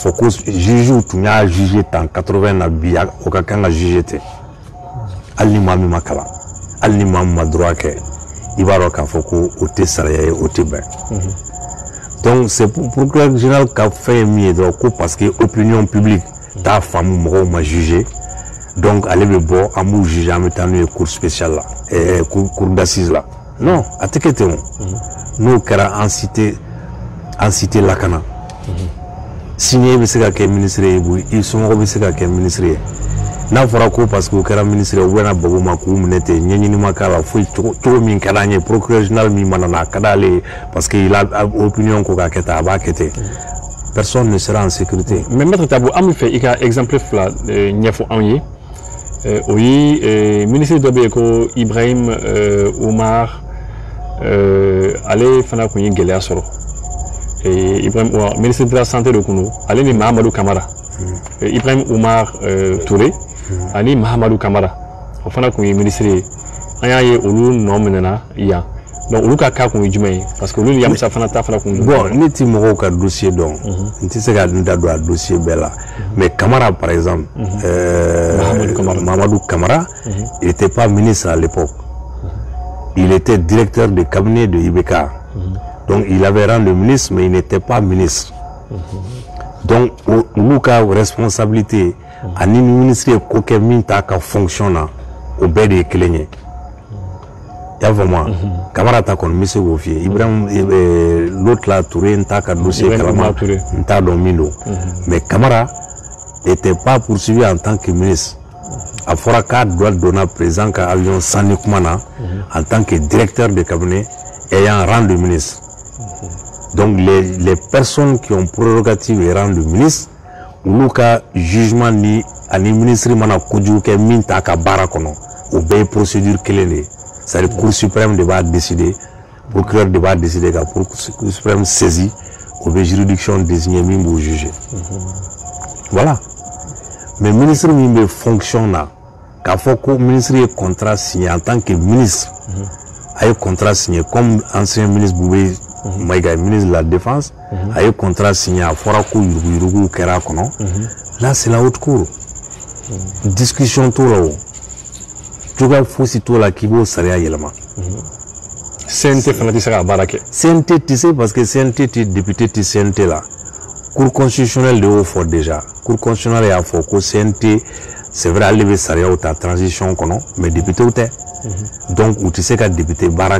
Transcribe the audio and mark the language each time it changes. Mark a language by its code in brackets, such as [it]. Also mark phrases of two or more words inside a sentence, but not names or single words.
[bm] fɔ ko juge tun y'a juge tan 80 na bi o ka kan ka juge ten hali ni maa min ma kalan hali ni maa min ma droit kɛ i b'a dɔn k'a fɔ ko o tɛ sariya ye o tɛ bɛn [fr] donc c'est procureur général [bm] ka fɛn ye min ye dɔrɔn ko [fr] parce que opinion publique [bm] t'a faamu mɔgɔw ma juger donc ale bɛ bɔ an b'u juger an bɛ taa n'u ye [fr] cour spéciale [bm] la [fr] cour d'assises [bm] la non a tɛ kɛ ten o n'o kɛra an si tɛ lakana sini e bɛ se ka kɛ ministre ye i somɔgɔw bɛ se ka kɛ ministre ye n'a fɔra ko parce que o kɛra ministre ye u bɛna bago ma k'u minɛ ten ɲɛɲini ma k'a la foyi cogo min ka d'an ye [fr] procureur général [bm] min mana na a ka d'ale ye [fr] parce que il a opinion [bm] ko k'a kɛ tan a b'a kɛ ten [fr] personne ne sera en sécurité. mais maître [bm] Tabo an bɛ fɛ i ka exemple fila ɲɛfɔ anw ye o ye ministre dɔ bɛ yen ko Ibrahim Umar ale fana tun ye gɛlɛya sɔrɔ Ibrahim [fr] ministre de la santé [bm] de kun don ale ni Mahamadou Kamara Ibrahim Umar Touré ani Mahamadou Kamara o fana tun ye ministre ye an y'a ye olu nɔ minɛna yan donc olu ka cas kun ye jumɛn ye parce que olu ni Yamusa fana ta fana kun ye bon ne ti mɔgɔw ka dossier dɔn n tɛ se ka n da don a dossier bɛɛ la [fr] mais Kamara par exemple Mahamadou Kamara il n'était pas ministre à l'époque il était directeur de cabinet de IBK donc il avait rang de ministre mais il n'était pas ministre donc [bm] olu ka responsabilité ani ministre ye ko kɛ min t'a ka fonction na o bɛɛ de ye kelen ye y'a faamu Kamara ta kɔni n bɛ se k'o f'i ye Ibrahim [fr] l'autre là [bm] Touré n t'a ka dossier kalama n t'a dɔn min don [fr] mais Kamara n'était pas poursuivi en tant que ministre [bm] a fɔra k' [fr] a doit donner [bm] président ka avion sanni kuma na [fr] en tant que directeur de cabinet ayant rang de ministre donc les personnes qui ont prérogative et rang de ministre [bm] olu ka jugement ni ani ministre mana kojugu kɛ min t'a ka baara kɔnɔ o bɛɛ ye procédure kelen de ye [fr] c'est-à-dire cour suprême [bm] de b'a décider procureur de b'a décider ka cour suprême saisi o bɛ juridiction désigner min b'o juger voilà mais ministre min bɛ fonction na k'a fɔ ko ministre ye contrat signé [fr] en tant que ministre [bm] a ye contrat signé [fr] comme ancien ministre [bm] Boubé Maïga [fr] ministre de la défense [bm] a ye contrat signé a fɔra ko yurugu kɛra a kɔnɔ là [fr] c'est la haute cour [bm] discussion t'o la o cogoya fosi t'o la k'i b'o sariya yɛlɛma CNT fana tɛ se ka baara kɛ CNT tɛ se parce que CNT tɛ député tɛ CNT la [fr] cour constitutionnelle [bm] de y'o fɔ déjà [fr] cour constitutionnelle [bm] y'a fɔ ko CNT [fr] c'est vrai [bm] ale bɛ sariyaw ta transition kɔnɔ mais députéw tɛ donc u tɛ se ka député baara